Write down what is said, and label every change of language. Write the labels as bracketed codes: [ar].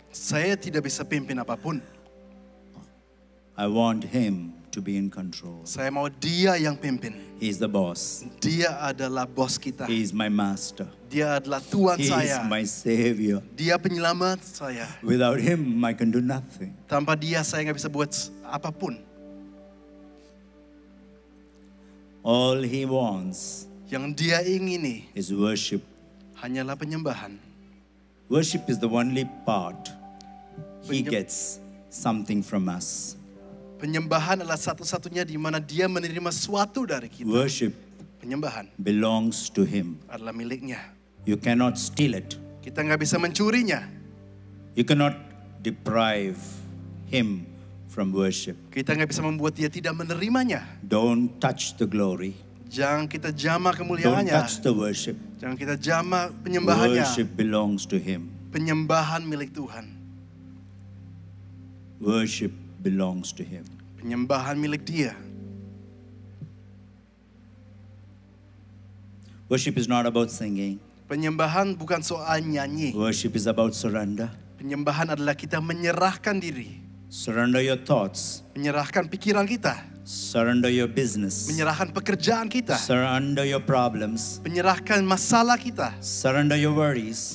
[id] Saya tidak bisa pimpin apapun. [en] I want Him to be in control. [id] Saya mau Dia yang pimpin. [en] He's the boss. [id] Dia adalah bos kita. [en] He is my master. [id] Dia adalah Tuhan [en] He is [id] saya. [en] my Savior. [id] Dia penyelamat saya. [en] Without Him, I can do nothing. [id] Tanpa Dia saya nggak bisa buat apapun. [en] All He wants [id] Yang Dia ingini [en] is worship. [id] hanyalah penyembahan. [en] Worship is the only part He [id] Penyem- [en] gets something from us. [id] Penyembahan adalah satu-satunya di mana Dia menerima sesuatu dari kita. [en] Worship [id] Penyembahan [en] belongs to Him. [id] adalah miliknya. [en] You cannot steal it. [id] Kita nggak bisa mencurinya. [en] You cannot deprive Him from worship. [id] Kita nggak bisa membuat Dia tidak menerimanya. [en] Don't touch the glory. [id] Jangan kita jamah [en] Don't [id] kemuliaannya. [en] touch the worship. [id] Jangan kita jamah penyembahannya. [en] Worship belongs to Him. [id] Penyembahan milik Tuhan. [en] Worship belongs to Him. [id] Penyembahan milik Dia. [en] Worship is not about singing. [id] Penyembahan bukan soal nyanyi. [en] Worship is about surrender. [id] Penyembahan adalah kita menyerahkan diri. [en] Surrender your thoughts. [id] Menyerahkan pikiran kita. [en] Surrender your business. [id] Menyerahkan pekerjaan kita. [en] Surrender your problems. [id] Menyerahkan masalah kita. [en] Surrender your worries.